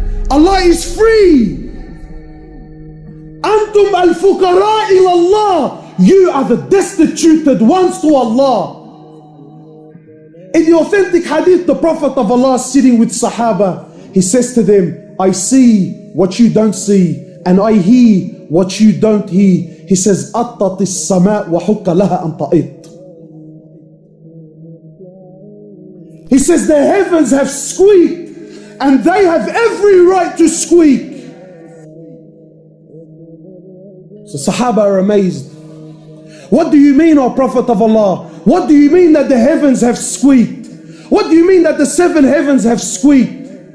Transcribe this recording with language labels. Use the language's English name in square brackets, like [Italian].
[English] Allah is free. Antum al-fuqara ilallah. You are the destituted ones to Allah. In the authentic hadith, the Prophet of Allah sitting with Sahaba, he says to them, I see what you don't see, and I hear what you don't hear. [Arabic] He says, أَطَّتِ السَّمَاء وَحُكَّ لَهَا أَن تَئِطْ. [English] He says, the heavens have squeaked, and they have every right to squeak. So Sahaba are amazed. What do you mean, O Prophet of Allah? What do you mean that the heavens have squeaked? What do you mean that the 7 heavens have squeaked?